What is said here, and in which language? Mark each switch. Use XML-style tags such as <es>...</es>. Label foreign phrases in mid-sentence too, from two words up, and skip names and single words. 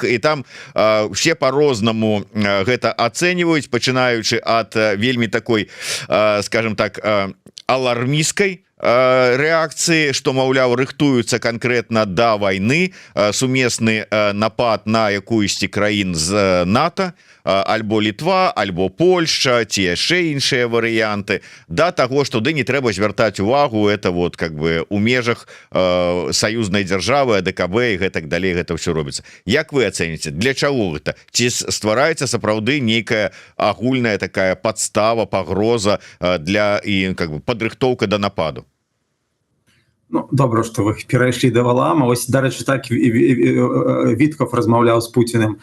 <be>і там все по-рознаму гэта ацэньваюць, пачынаючы ад вельмі такой, скажем так, алармісткай рэакцыі, што, маўляў, рыхтуюцца канкрэтна да вайны, сумесны напад на якуюсьці краін з НАТО, альбо Літва, альбо Польшча, ці яшчэ іншыя варыянты, да таго, што ды не трэба звяртаць увагу,</be> <ru>это вот как бы</ru> <be>у межах саюзнай дзяржавы, АДКБ і гэтак далей гэта ўсё робіцца. Як вы ацэніце, для чаго гэта? Ці ствараецца сапраўды нейкая агульная такая падстава, пагроза для і</be> <ru>как бы</ru> <be>падрыхтоўка да нападу? Ну, добра, што вы перайшлі да Валаама. Ось, дарэчы, так Вітков размаўляў з Пуціним.</be>